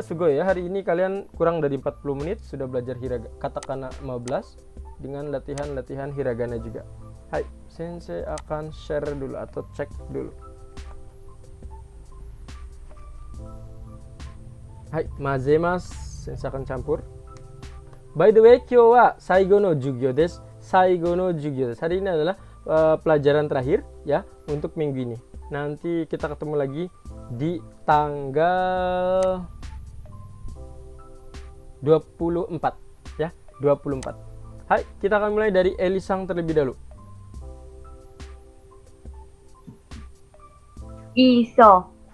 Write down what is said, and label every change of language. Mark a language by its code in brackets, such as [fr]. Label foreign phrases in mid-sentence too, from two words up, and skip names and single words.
[id] Sugoi ya, hari ini kalian kurang dari 40 menit sudah belajar katakana 15 dengan latihan-latihan hiragana juga. Hai, sensei akan share dulu atau cek dulu. [ja] はい、混ぜます. [id] Sensei akan campur. [en] By the way, [ja] 今日は最後の授業です. 最後の授業です. [id] Hari ini adalah pelajaran terakhir ya untuk minggu ini. Nanti kita ketemu lagi di tanggal 24 ya, 24. Hai, kita akan mulai dari Elisang terlebih dahulu. Iso.